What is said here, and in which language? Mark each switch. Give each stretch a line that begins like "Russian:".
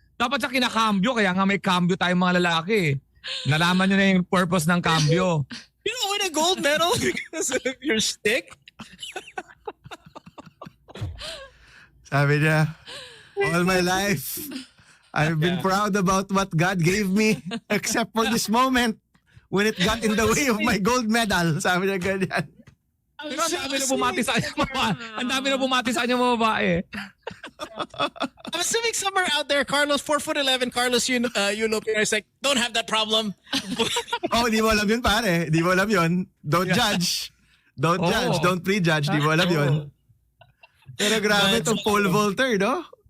Filipino: Dapat sa kinakambyo, kaya nga may cambio tayong mga lalaki. Nalaman nyo na yung purpose ng cambio.
English: You don't win a gold medal because of your stick?
Filipino: Sabi niya,
English: all my life, I've been proud about what God gave me except for this moment when it got in the way of my gold medal.
Filipino: Sabi niya ganyan. Pero ang dami na bumati sa kanya mga ang dami na bumati sa kanya mga babae.
English: I'm assuming somewhere out there, Carlos, 4'11", Carlos Yulo is like, don't have that problem.
Filipino: Oh, di mo alam yun, pare. Di mo alam yun.
English: Don't judge. Don't judge. Don't prejudge.
Filipino: Di mo alam yun. Pero grabe itong pole vaulter, no?